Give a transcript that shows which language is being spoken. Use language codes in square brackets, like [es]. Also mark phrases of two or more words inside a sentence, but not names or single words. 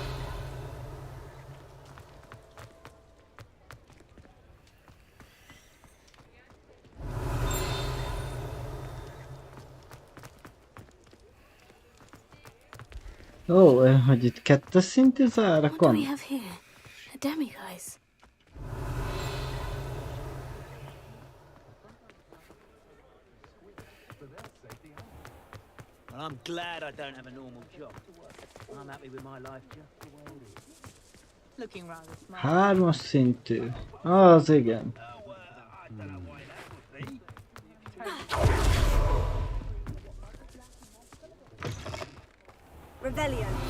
[hu] Ó, hogy itt kettes szintű zárak [en] What do [hu] van? [en] we have here? A demiguise. Well, I'm glad I don't have a normal job. I'm happy with my life just the way it is. Looking rather smart. [hu] Hármas szintű. Az igen. [en] Revelio.